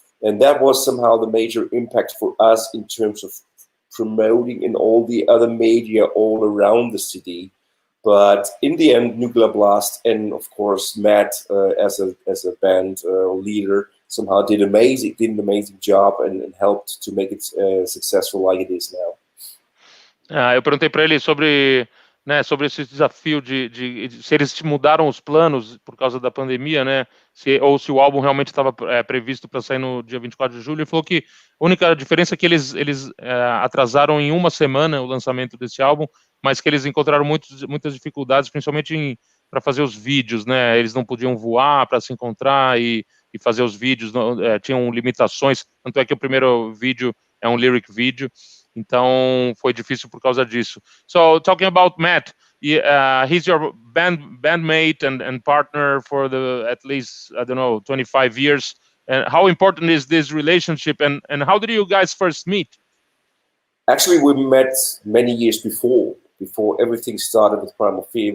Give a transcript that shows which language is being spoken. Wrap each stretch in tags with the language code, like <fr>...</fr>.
<en>And that was somehow the major impact for us in terms of promoting in all the other media all around the city. But in the end, Nuclear Blast and, of course, Matt, as a band leader, somehow did an amazing job and helped to make it successful like it is now.</en> <pt>Eu perguntei para ele sobre esse desafio de se eles mudaram os planos por causa da pandemia, né? Ou se o álbum realmente estava previsto para sair no dia 24 de julho. Ele falou que a única diferença é que eles atrasaram em uma semana o lançamento desse álbum, mas que eles encontraram muitas dificuldades, principalmente para fazer os vídeos, né? Eles não podiam voar para se encontrar e fazer os vídeos, tinham limitações, tanto é que o primeiro vídeo é um lyric video, então foi difícil por causa disso.</pt> <en>So, talking about Matt, he's your bandmate and partner for at least, 25 years. And how important is this relationship, and how did you guys first meet? Actually, we met many years before everything started with Primal Fear.</en>